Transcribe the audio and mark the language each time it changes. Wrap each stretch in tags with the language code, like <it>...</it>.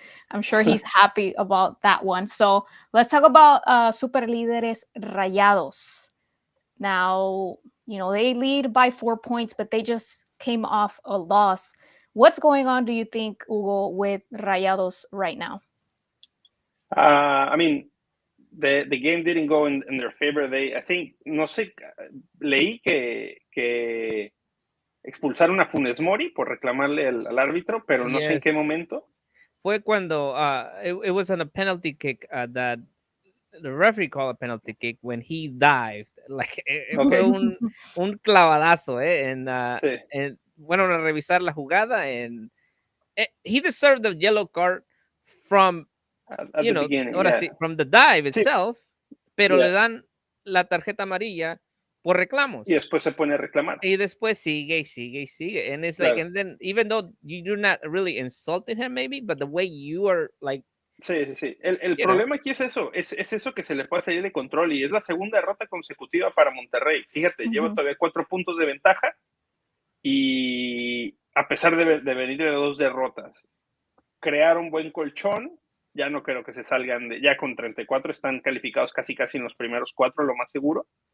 <en>I'm sure he's happy about that one. So let's talk about Super Líderes Rayados. Now, they lead by 4 points, but they just came off a loss. What's going on, do you think, Hugo, with Rayados right now? I mean, the game didn't go in their favor.</en> <es>I think, no sé, leí que expulsaron a Funes Mori por reclamarle al árbitro, pero no sé en qué momento. Fue cuando</es> <en>it was on a penalty kick that the referee called a penalty kick when he dived. Like,</en> <es>fue un clavadazo,</es> <en>and</en> <es>fueron a revisar la jugada,</es> <en>and he deserved the yellow card from, at the beginning,</en> <es>ahora sí,</es> <en>from the dive</en> <es>sí. itself, pero le dan la tarjeta amarilla por reclamos. Y después se pone a reclamar. Y después sigue y sigue y sigue.</es> <en>And it's like, and then even though you're not really insulting him maybe, but the way you are like.</en> <es>Sí. El problema aquí es eso, es eso que se le puede salir de control y es la segunda derrota consecutiva para Monterrey. Fíjate, lleva todavía 4 puntos de ventaja y a pesar de venir de 2 derrotas, crear un buen colchón, ya no creo que se salgan, ya con 34 están calificados casi en los primeros 4, lo más seguro.</es>